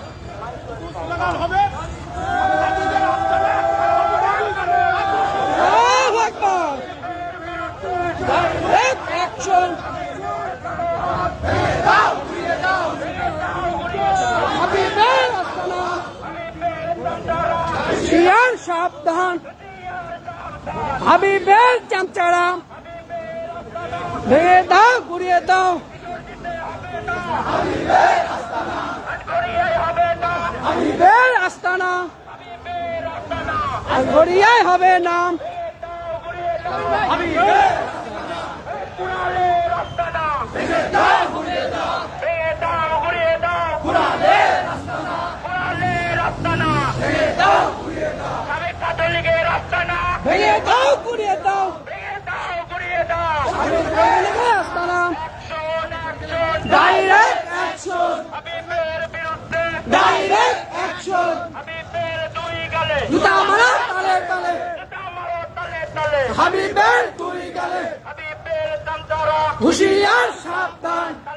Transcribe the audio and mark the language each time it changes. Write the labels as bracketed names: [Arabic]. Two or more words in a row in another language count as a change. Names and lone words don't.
[English] Direct action! [Bangla] হাবিবের আস্তানা! হুঁশিয়ার সাবধান! হাবিবের চামচারা! ভেঙে দাও গুড়িয়ে দাও হাবিবের আস্তানা গড়িয়াই হবে নাম ভেঙে দাও গুড়িয়ে দাও [English] Direct action! Direct action! [Bangla] জুতা মারা তালে তালে হাবিবের দুই গালে হুঁশিয়ার সাবধান